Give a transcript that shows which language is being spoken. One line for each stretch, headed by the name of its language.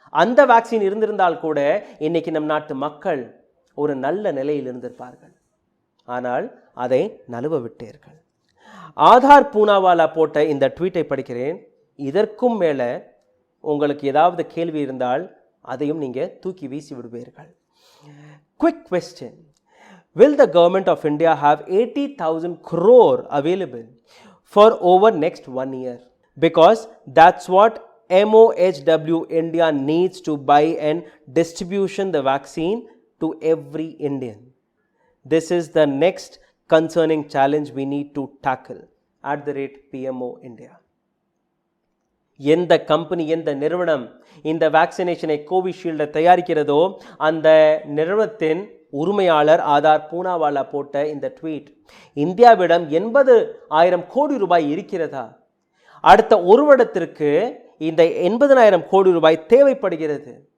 Tamil: அந்த வேக்சின் இருந்திருந்தால் கூட இன்னைக்கு நம் நாட்டு மக்கள் ஒரு நல்ல நிலையில் இருந்திருப்பார்கள். ஆனால் அதை நழுவ விட்டீர்கள். ஆதார் பூனாவாலா போட்ட இந்த ட்வீட்டை படிக்கிறேன். இதற்கும் மேலே உங்களுக்கு ஏதாவது கேள்வி இருந்தால் அதையும் நீங்கள் தூக்கி வீசி விடுவீர்கள். Quick question.
English: Will the government of India have 80,000 crore available for over next 1 year? Because that's what MOHW India needs to buy and distribution the vaccine to every Indian. This is the next concerning challenge we need to tackle @PMO India.
Tamil: எந்த company, எந்த நிறுவனம் இந்த வேக்சினேஷனை கோவிஷீல்டை தயாரிக்கிறதோ அந்த நிறுவனத்தின் உரிமையாளர் ஆதார் பூனாவாலா போட்ட இந்த tweet, இந்தியாவிடம் 80,000 கோடி ரூபாய் இருக்கிறதா? அடுத்த ஒரு வருடத்திற்கு இந்த 80,000 கோடி ரூபாய் தேவைப்படுகிறது.